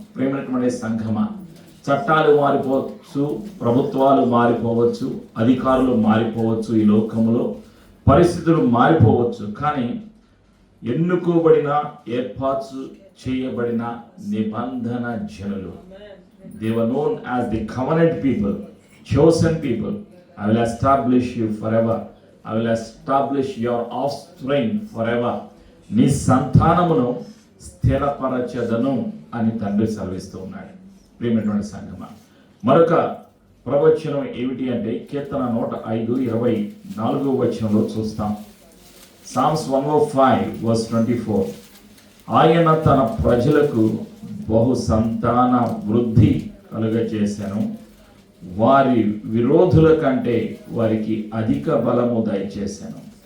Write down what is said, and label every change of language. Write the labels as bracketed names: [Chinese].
[Telugu] ప్రేమైనటువంటి సంఘమా, చట్టాలు మారిపోవచ్చు, ప్రభుత్వాలు మారిపోవచ్చు, అధికారులు మారిపోవచ్చు, ఈ లోకంలో పరిస్థితులు మారిపోవచ్చు, కానీ ఎన్నుకోబడిన ఏర్పాటు చేయబడిన నిబంధన జనులు, [English] they were known as the covenant people, chosen people. I will establish you forever. I will establish your offspring forever. [Telugu] నీ సంతానమును స్థిరపరచదను అని తండ్రి సెలవిస్తూ ఉన్నాడు. ప్రియమైనటువంటి సంఘమా, మరొక ప్రవచనం ఏమిటి అంటే, కీర్తన 105:24 వచనంలో చూస్తాం. సామ్స్ 105:24. ఆయన తన ప్రజలకు బహు సంతాన వృద్ధి కలుగజేసెను, వారి విరోధుల కంటే వారికి అధిక బలము దయచేసెను.